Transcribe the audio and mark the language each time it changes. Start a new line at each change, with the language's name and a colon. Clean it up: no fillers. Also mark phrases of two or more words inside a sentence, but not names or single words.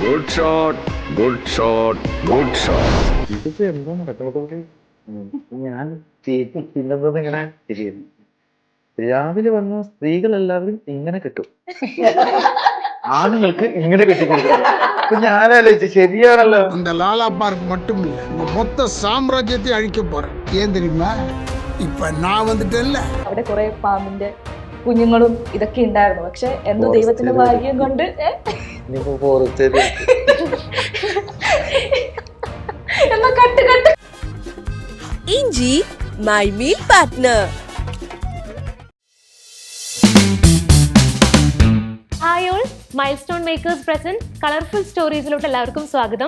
Malayalam: ഇതിപ്പോ എന്താ നടക്കുന്നത്? ഞാൻ തിന്നുന്നത് ഇങ്ങനെ ശരിയായിരുന്നു. രാവിലെ വന്ന സ്ത്രീകളെല്ലാവരും ഇങ്ങനെ കെട്ടും, ആണുങ്ങൾക്ക് ഇങ്ങനെ കെട്ടിക്കൊടുക്കും. അപ്പൊ ഞാനാലോചിച്ചു ശരിയാണല്ലോ.
Tamil: அந்த லாலா பார்க் மட்டும் இல்ல, இந்த மொத்த சாம்ராஜ்யத்தை அழிக்க போறேன். ஏன் தெரியுமா? இப்ப நான் வந்துட்டேன்ல.
Malayalam: അവിടെ കുറെ പാമ്പിന്റെ കുഞ്ഞുങ്ങളും ഇതൊക്കെ ഉണ്ടായിരുന്നു. പക്ഷെ എന്തോ ദൈവത്തിന്റെ ഭാഗ്യം കൊണ്ട് എന്നാ കട്ട്
English: Inchi my meal partner. Hi all,
Malayalam: മൈൽ സ്റ്റോൺ മേക്കേഴ്സ് പ്രസന്റ് കളർഫുൾ സ്റ്റോറീസിലോട്ട് എല്ലാവർക്കും സ്വാഗതം.